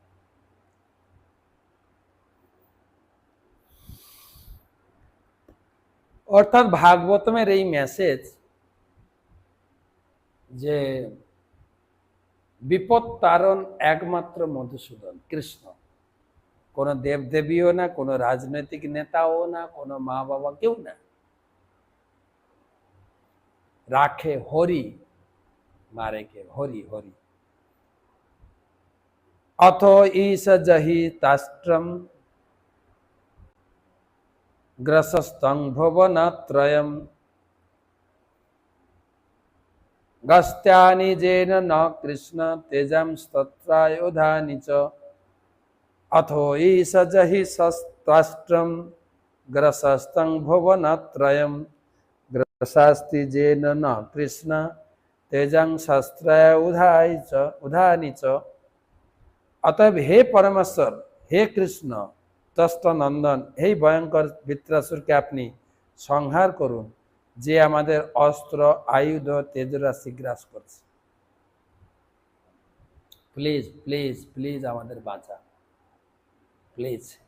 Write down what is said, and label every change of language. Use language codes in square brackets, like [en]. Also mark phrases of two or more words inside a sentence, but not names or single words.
[bn] অর্থাৎ ভাগবতমের এই মেসেজ যে বিপদ তারণ একমাত্র মধুসূদন কৃষ্ণ, কোনো দেবদেবীও না, কোনো রাজনৈতিক নেতাও না, কোনো মা বাবা কেউ না, রাখে হরি, মারে কে হরি হরি। [sa] অথ ঈশ জহি তাষ্ট্রম গ্রসস্তং ভুবনত্রয়ম গস্ত্যানি যেন ন কৃষ্ণ তেজংস্তত্রায়োধানি চ। অথো ঈশ জহি তাষ্ট্রম গ্রসস্তং ভুবনত্রয়ম গ্রসাস্তি যেন ন কৃষ্ণ তেজংশস্ত্রায়োধানি চ। [bn] অতএব হে পরমেশ্বর, হে কৃষ্ণ তষ্ট নন্দন, হে ভয়ঙ্কর বৃত্রাসুরকে আপনি সংহার করুন, যে আমাদের অস্ত্র আয়ুধ তেজরাশি গ্রাস করছে। [en] please please please [bn] আমাদের বাঁচা, প্লিজ।